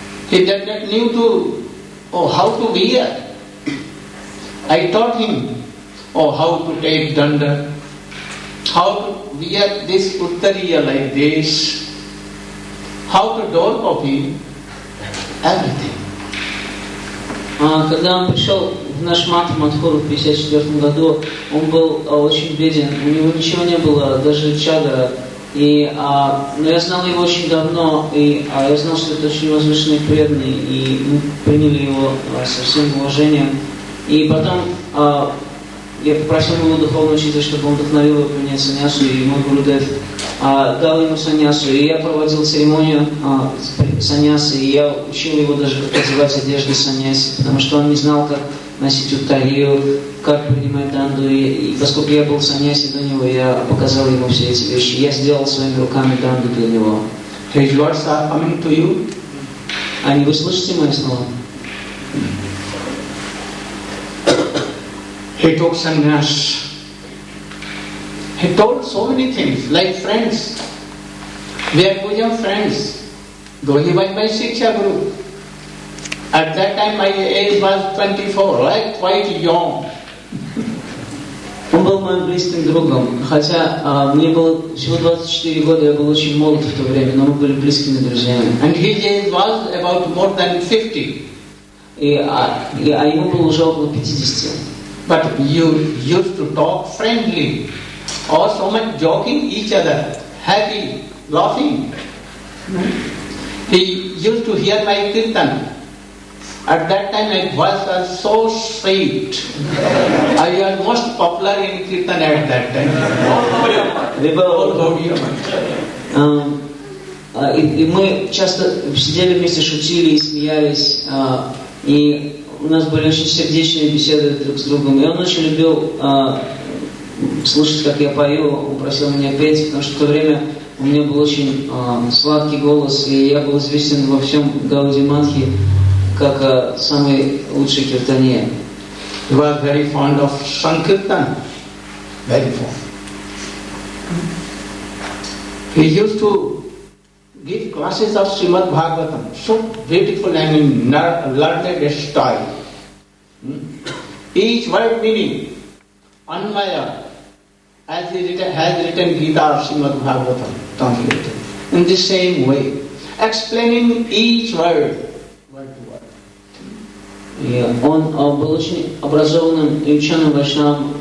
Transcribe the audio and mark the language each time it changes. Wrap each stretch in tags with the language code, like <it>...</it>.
<en>He did not knew how to wear. I taught him how to take danda, how to wear this uttariya like this, how to door copy, everything.</en> <ru>Когда он пришел в наш мат в Мадхуру в 1954 году, он был очень беден, у него ничего не было, даже чадра. Но я знал его очень давно, и я знал, что это очень возвышенный преданный, и мы приняли его со всем уважением. И потом я попросил моего духовного учителя, чтобы он вдохновил его принять саньясу, и мой Гурудев дал ему саньясу, и я проводил церемонию саньясы, и я учил его даже, как одевать одежды саньяси, потому что он не знал, как носить уттарию, как принимать данду, и поскольку я был саньяси до него, я показал ему все эти вещи. Я сделал своими руками данду для него.</ru> <en>His words are coming to you.</en> <ru>Вы слышите мои слова?</ru> <en>He took sannyas. He told so many things, like friends. We are bosom friends. Though he was my Shiksha Guru. At that time my age was 24, like quite young.</en> <ru>Он был моим близким другом, хотя мне было всего 24 года, я был очень молод в то время, но мы были близкими друзьями.</ru> <en>And his age was about more than 50.</en> <ru>Ему было уже около 50.</ru> <en>But you used to talk friendly, or so much joking each other, happy, laughing. He used to hear my kirtan. At that time my voice was so sweet. I was most popular in kirtan at that time.</en> <ru>И мы часто сидели вместе, шутили и смеялись, и у нас были очень сердечные беседы друг с другом. И он очень любил слушать, как я пою. Он просил меня петь, потому что в то время у меня был очень сладкий голос, и я был известен во всем Гаудия-Матхи как самый лучший киртанье.</ru> <en>He was very fond of Sankirtan, very fond. He used to give classes of Srimad Bhagavatam, so beautiful and in learned style. Each word meaning, Anmaya, as he has written Gita or Srimad Bhagavatam, translated, in the same way, explaining each word to word.</en> <ru>И он был очень образованным и ученым вайшнавом.</ru>